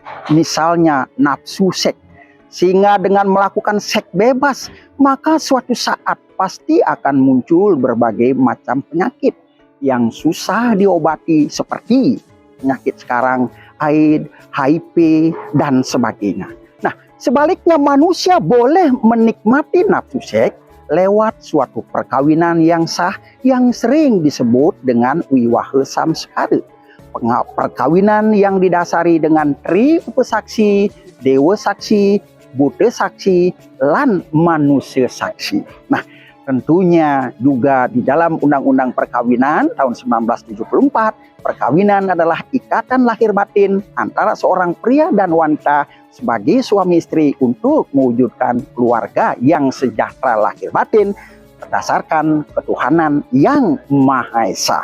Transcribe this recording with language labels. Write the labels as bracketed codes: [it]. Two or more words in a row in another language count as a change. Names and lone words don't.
[id] Misalnya nafsu seks, sehingga dengan melakukan seks bebas, maka suatu saat pasti akan muncul berbagai macam penyakit yang susah diobati seperti penyakit sekarang, AIDS, HIV, dan sebagainya. Nah, sebaliknya manusia boleh menikmati nafsu seks lewat suatu perkawinan yang sah yang sering disebut dengan wiwaha samskara. Perkawinan yang didasari dengan tri upasaksi, dewa saksi, buddha saksi, lan manusia saksi. Nah, tentunya juga di dalam Undang-Undang Perkawinan tahun 1974, perkawinan adalah ikatan lahir batin antara seorang pria dan wanita sebagai suami istri untuk mewujudkan keluarga yang sejahtera lahir batin berdasarkan ketuhanan yang Maha Esa.